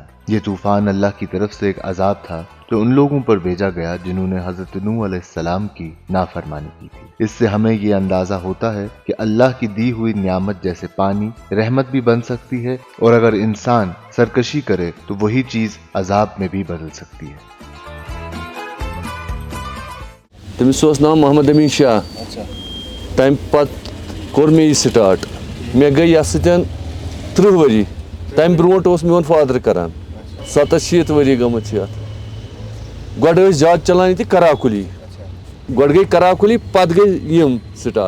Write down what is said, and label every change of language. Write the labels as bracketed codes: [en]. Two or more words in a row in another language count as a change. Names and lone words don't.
[ur] یہ طوفان اللہ کی طرف سے ایک عذاب تھا جو ان لوگوں پر بھیجا گیا جنہوں نے حضرت نوح علیہ السلام کی نافرمانی کی تھی. اس سے ہمیں یہ اندازہ ہوتا ہے کہ اللہ کی دی ہوئی نعمت جیسے پانی رحمت بھی بن سکتی ہے, اور اگر انسان سرکشی کرے تو وہی چیز عذاب میں بھی بدل سکتی ہے. [ks] تٔمِس اوس ناو محمد امین شاہ. تمہِ پتہٕ کوٚر مےٚ یہِ سٹاٹ. مےٚ گٔے یتھ سۭتۍ 30 ؤری. تمہِ برونٛٹھ اوس میون فادر کران. 67 ؤری گٔمٕتۍ چھِ یتھ. گۄڈٕ ٲسۍ زیادٕ چلان ییٚتہِ کراکُلی. گۄڈٕ گٔے کراکُلی, پتہٕ گٔے یِم سٹاٹ.